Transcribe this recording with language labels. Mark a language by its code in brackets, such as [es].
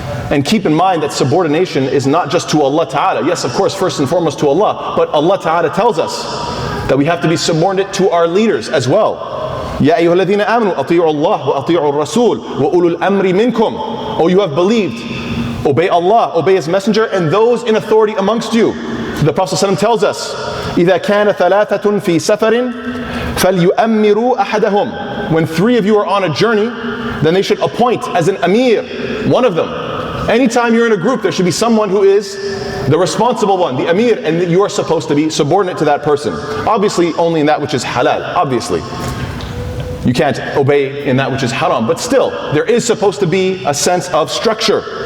[en] And keep in mind that subordination is not just to Allah Ta'ala. Yes, of course, first and foremost to Allah, but Allah Ta'ala tells us that we have to be subordinate to our leaders as well. [ar] يَا أَيُّهَا الَّذِينَ آمَنُوا أَطِيعُوا اللَّهَ وَأَطِيعُوا الرَّسُولَ وَأُولُو الْأَمْرِ مِنْكُمْ. [en] Oh, you have believed. Obey Allah, obey His Messenger, and those in authority amongst you. The Prophet ﷺ tells us, [ar] إِذَا كَانَ ثَلَاثَةٌ فِي سَفَرٍ فَلْيُؤَمِّرُوا أَحَدَهُمْ. [en] When three of you are on a journey, then they should appoint as an amir, one of them. Anytime you're in a group, there should be someone who is the responsible one, the amir, and you are supposed to be subordinate to that person. Obviously, only in that which is halal, obviously. You can't obey in that which is haram, but still, there is supposed to be a sense of structure.